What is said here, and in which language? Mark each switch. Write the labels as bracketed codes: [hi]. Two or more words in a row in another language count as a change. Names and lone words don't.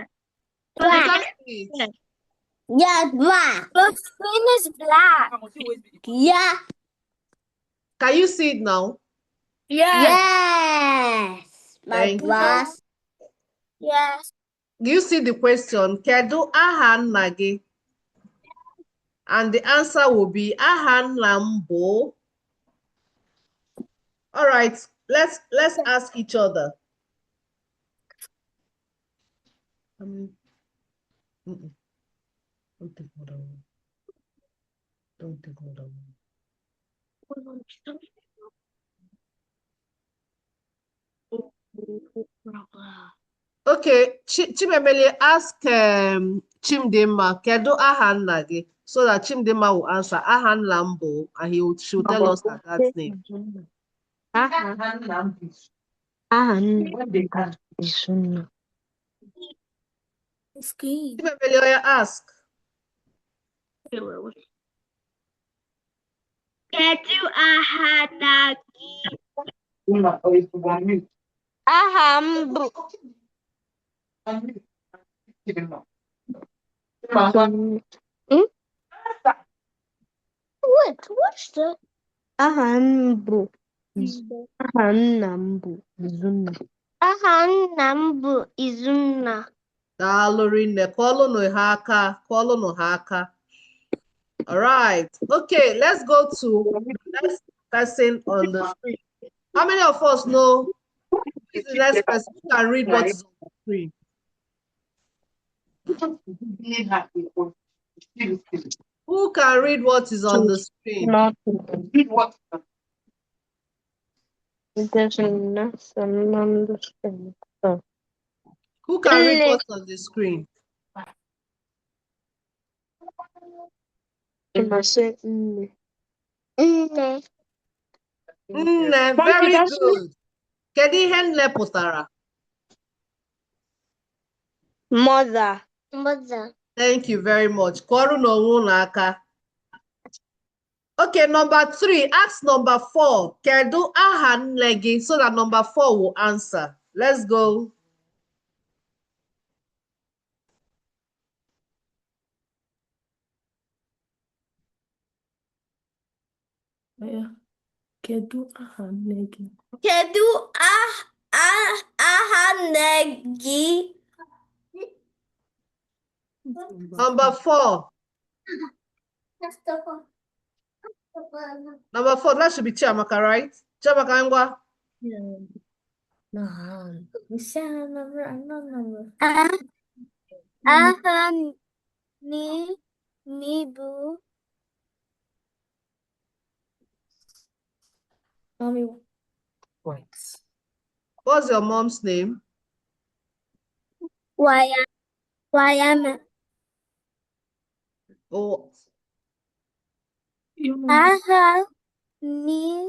[en] you can't see it. Yeah, black. The screen is black. Yeah. Can you see it now? Yes. My Thank you. glass. Yes. Do you see the question? [ig] Kedu aha nna gị? [en] And the answer will be [ig] aha nna m bụ. [en] All right, let's ask each other. Don't take more than one. Don't take more than one. Okay, Chimemele, ask Chimdimma, [ig] kedu aha nna gị? [en] So that Chimdimma will answer [ig] aha nna m bụ, [en] and she will tell us her dad's name. Screen. Chimemele, ask. [ig] Kedu aha nna gị? Aha m bụ [en] Wait, what's the [ig] aha m bụ aha nna m bụ Izunna. Aha nna m bụ Izunna. Daalụ rinne, kọọlụnụ ha aka. [en] All right. Okay, let's go to the next person on the screen. How many of us know who is the next person who can read what is on the screen? Who can read what is on the screen? It doesn't understand. Who can read what's on the screen? [ig] Nne. Nne, [en] very good. [ig] Kedu ihe nne pụtara? [en] Mother. Thank you very much. [ig] Kọọrọ n'onwe unu aka. [en] Okay, number 3. Ask number 4. [ig] Kedu aha nne gị? [en] So that number 4 will answer. Let's go. [ig] Kedu aha nne gị? Kedu aha nne gị? [en] Number 4. Number 4, that should be Chiamaka, right? Chiamaka Ngwa. No. You say another number. [ig] Aha ni bụ. [en] Mommy. Wait. What's your mom's name? Wayama. Oh, [ig] Aha ni